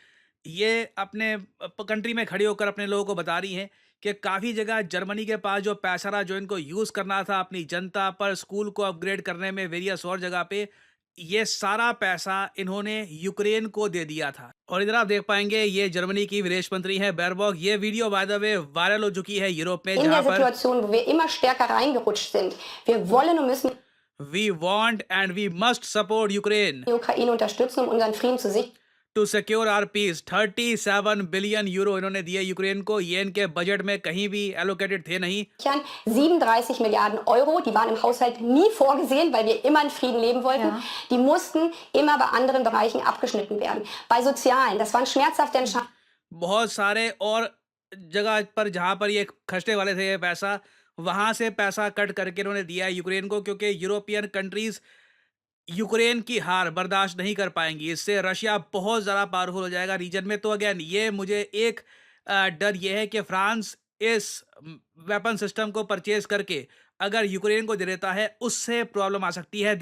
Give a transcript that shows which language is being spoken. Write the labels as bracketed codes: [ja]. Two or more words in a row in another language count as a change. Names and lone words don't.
[hi] ये अपने कंट्री में खड़ी होकर अपने लोगों को बता रही हैं कि काफ़ी जगह जर्मनी के पास जो पैसा रहा, जो इनको यूज़ करना था अपनी जनता पर, स्कूल को अपग्रेड करने में, वेरियस और जगह पे, ये सारा पैसा इन्होंने यूक्रेन को दे दिया था। और इधर आप देख पाएंगे, ये जर्मनी की विदेश मंत्री है बेरबॉक। ये वीडियो [en] by the way [hi] वायरल हो चुकी है यूरोप में, [de] In [hi] जहां [de] der [hi] पर [de] Situation, wo wir immer stärker reingerutscht sind. Wir wollen und müssen [en] we want and we must support Ukraine [de] die Ukraine unterstützen, um unseren Frieden zu sichern. [en] to secure our peace [hi] 37 बिलियन यूरो इन्होंने दिए यूक्रेन को। ये इनके बजट में कहीं भी एलोकेटेड थे नहीं। [de] 37 Milliarden Euro, die waren im Haushalt nie vorgesehen, weil wir immer in Frieden leben wollten. Ja. Die mussten immer bei anderen Bereichen abgeschnitten werden. Bei Sozialen, das waren schmerzhafte Entscheidungen. [hi] बहुत सारे और जगह पर जहाँ पर ये खर्चने वाले थे ये पैसा, वहाँ से पैसा कट करके इन्होंने दिया है यूक्रेन को, क्योंकि [en] European countries [hi] यूक्रेन की हार बर्दाश्त नहीं कर पाएंगी। इससे रशिया बहुत ज़्यादा पावरफुल हो जाएगा रीजन में। तो अगेन ये मुझे एक डर ये है कि फ्रांस इस [en] weapon system [hi] को परचेज करके अगर यूक्रेन को दे देता है, उससे प्रॉब्लम आ सकती है।